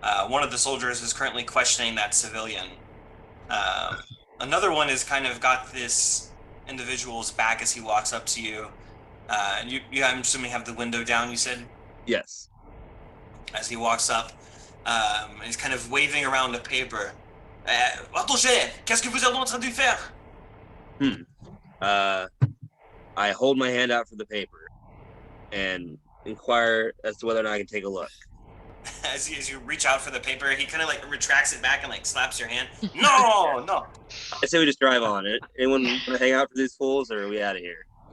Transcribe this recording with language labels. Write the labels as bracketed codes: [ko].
[en] One of the soldiers is currently questioning that civilian. Another one is kind of got this individual's back as he walks up to you. And you, I'm assuming, have the window down, you said? Yes. As he walks up, he's kind of waving around a paper. [fr] Attendez, qu'est-ce que vous êtes en train de faire? [en] I hold my hand out for the paper and inquire as to whether or not I can take a look. As you reach out for the paper, he kind of like retracts it back and like slaps your hand. No, no. I say we just drive on it. Anyone want to hang out for these fools, or are we out of here?